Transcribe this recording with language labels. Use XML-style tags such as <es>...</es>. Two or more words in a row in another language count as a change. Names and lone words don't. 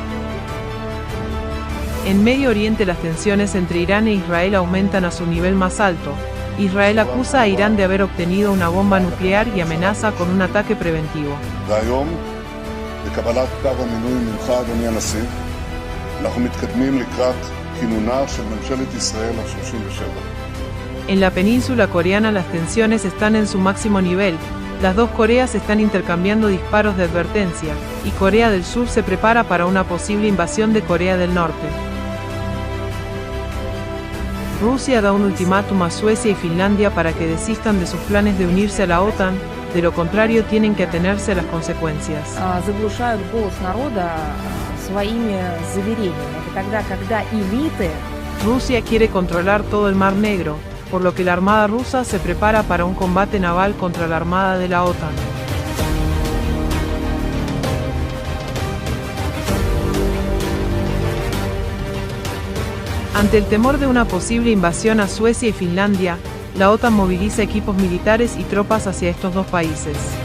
<es>En Medio Oriente las tensiones entre Irán e Israel aumentan a su nivel más alto. Israel acusa a Irán de haber obtenido una bomba nuclear y amenaza con un ataque preventivo.</es> <he>אנחנו מתקדמים לקראת כינונה של ממשלת ישראל ה-37.</he> <es>En la península coreana las tensiones están en su máximo nivel. Las dos Coreas están intercambiando disparos de advertencia, y Corea del Sur se prepara para una posible invasión de Corea del Norte. Rusia da un ultimátum a Suecia y Finlandia para que desistan de sus planes de unirse a la OTAN, de lo contrario tienen que atenerse a las consecuencias.</es> <ru>Заглушают голос народа своими заверениями. Это тогда, когда элиты...</ru> <es>Rusia quiere controlar todo el Mar Negro, por lo que la Armada rusa se prepara para un combate naval contra la Armada de la OTAN. Ante el temor de una posible invasión a Suecia y Finlandia, la OTAN moviliza equipos militares y tropas hacia estos dos países.</es>